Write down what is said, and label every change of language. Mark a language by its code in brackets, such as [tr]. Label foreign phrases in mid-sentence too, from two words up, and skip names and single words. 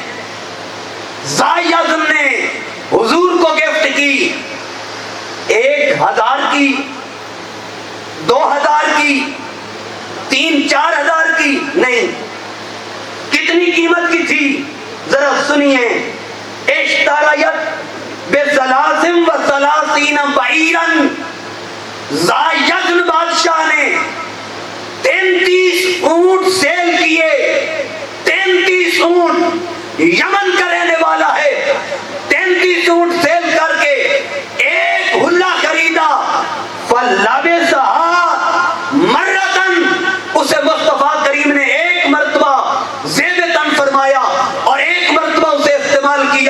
[ur] زائی اعظم نے حضور کو گفٹ کی 1000 کی، 2000 کی، 3-4 ہزار کی نہیں. کتنی قیمت کی تھی ذرا سنیے. [ar] اشتریت بثلاثم و ثلاثین بعیرن، [ur] زایدن بادشاہ نے 33 اونٹ سیل کیے. 33 اونٹ، یمن کا رہنے والا ہے. 33 اونٹ سیل کر کے ایک حلہ خریدا. [ar] فلبسها مرتن، [ur] اسے مصطفیٰ کریم نے ایک مرتبہ زیب تن فرمایا اور ایک مرتبہ اسے استعمال کیا.